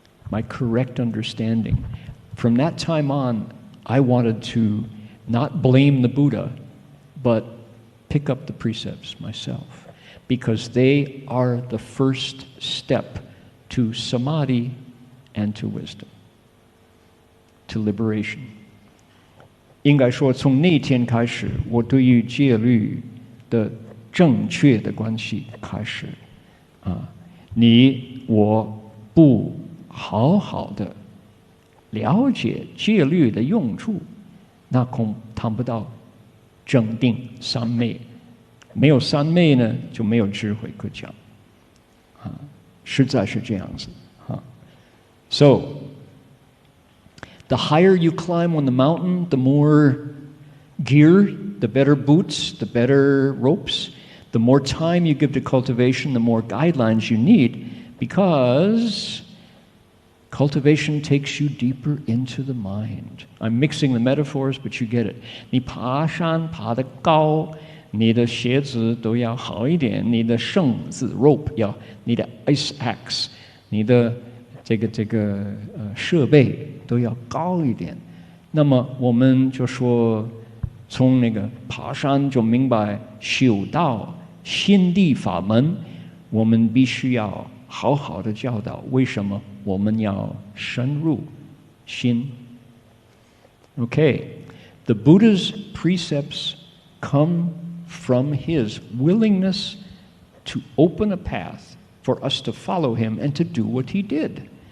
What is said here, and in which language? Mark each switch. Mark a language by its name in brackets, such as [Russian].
[English] My correct understanding. From that time on, I wanted to not blame the Buddha, but pick up the precepts myself, because they are the first step to samadhi and to wisdom, to liberation. [Chinese] 应该说，从那天开始，我对于戒律的正确的关系开始你我不好好的了解戒律的用处，那恐谈不到正定三昧。没有三昧呢，就没有智慧可讲实在是这样子 [English] So, the higher you climb on the mountain, the more gear, the better boots, the better ropes, the more time you give to cultivation, the more guidelines you need, because cultivation takes you deeper into the mind. I'm mixing the metaphors, but you get it. [Chinese] 你爬山爬得高，你的鞋子都要好一点，你的绳子 rope 要，你的 ice axe， 你的这个设备都要高一点。那么我们就说，从那个爬山就明白修道心地法门，我们必须要好好的教导。为什么我们要深入心 [English] ？Okay, the Buddha's precepts come from his willingness to open a path for us to follow him and to do what he did.